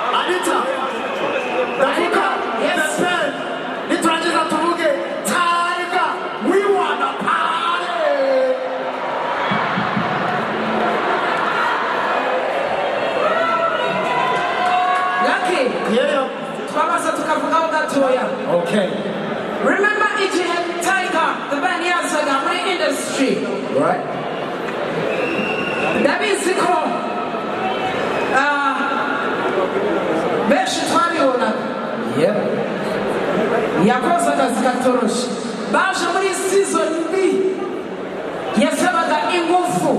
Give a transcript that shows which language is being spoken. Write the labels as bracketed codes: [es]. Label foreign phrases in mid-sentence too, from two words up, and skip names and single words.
[en] Anita. Yes. [rw] Nitrangiza tuvuge [en] Tiger, we wanna party. Lucky. Yeah. [rw] Twamaze tukavugaho gatoya. [en] Okay. Remember Iji had Tiger, the band [rw] yazaga muri [en] industry. Right. [rw] Ndabizi ko benshi twabibonaga. [en] Yep. [rw] Yakoze akazi katoroshye. Baje muri season B. Yasabaga ingufu.